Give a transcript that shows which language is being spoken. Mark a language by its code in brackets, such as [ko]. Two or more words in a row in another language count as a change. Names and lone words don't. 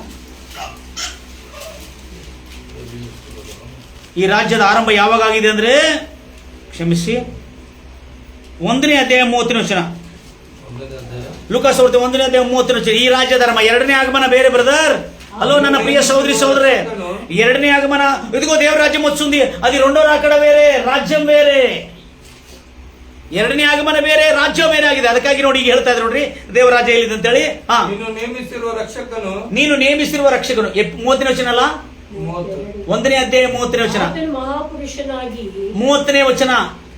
[kn] ಈ ರಾಜ್ಯದ ಆರಂಭ ಯಾವಾಗ ಆಗಿದೆ ಅಂದ್ರೆ, ಕ್ಷಮಿಸಿ, 1ನೇ ಅಧ್ಯಾಯ 30ನೇ ವಚನ. ಲೂಕಾ ಸುವಾರ್ತೆ 1ನೇ ಅಧ್ಯಾಯ 30ನೇ ವಚನ. ಈ ರಾಜ್ಯದ ಆರಂಭ. 2ನೇ ಆಗಮನ ಬೇರೆ ಬ್ರದರ್. ಹಲೋ ನನ್ನ ಪ್ರಿಯ ಸಹೋದರಿ ಸಹೋದರೇ, 2ನೇ ಆಗಮನ [te] ఇదిగో ದೇವರ రాజ్యం వస్తుంది, అది రెండో రాకడ వేరే, రాజ్యం వేరే. [kn] 2ನೇ ಆಗಮನ ಬೇರೆ, ರಾಜ್ಯ ಬೇರೆ ಆಗಿದೆ. ಅದಕ್ಕಾಗಿ ನೋಡಿ ಈಗ ಹೇಳ್ತಾ ಇದ್ರು ನೋಡ್ರಿ, ದೇವರ ರಾಜ್ಯ ಎಲ್ಲಿದೆ ಅಂತ ಹೇಳಿ. ನೀನು ನೇಮಿಸಿರುವ ರಕ್ಷಕನು 30ನೇ ವಚನ ಅಲ್ಲ, 1ನೇ ಅಧ್ಯಾಯ 30ನೇ ವಚನ. 30ನೇ ವಚನ.